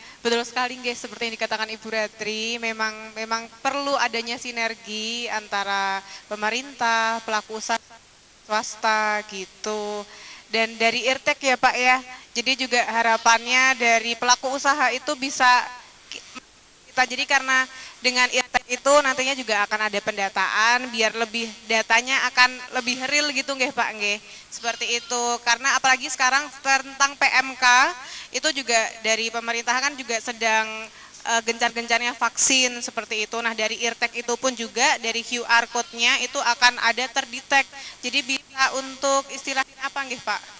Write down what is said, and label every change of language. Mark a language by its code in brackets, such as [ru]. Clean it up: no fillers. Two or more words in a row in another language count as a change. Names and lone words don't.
[id] Betul sekali guys, seperti yang dikatakan Ibu Ratri, memang perlu adanya sinergi antara pemerintah, pelaku usaha, swasta gitu. Dan dari IRTEK ya Pak ya, jadi juga harapannya dari pelaku usaha itu bisa kita, jadi karena dengan IRTEK itu nantinya juga akan ada pendataan biar lebih datanya akan lebih real gitu nggih Pak nggih. Seperti itu. Karena apalagi sekarang tentang PMK itu juga dari pemerintah kan juga sedang gencar-gencarnya vaksin seperti itu. Nah, dari IRTEK itu pun juga dari [en] QR code- [id] nya itu akan ada terdetek. Jadi bisa untuk istilahnya apa nggih Pak?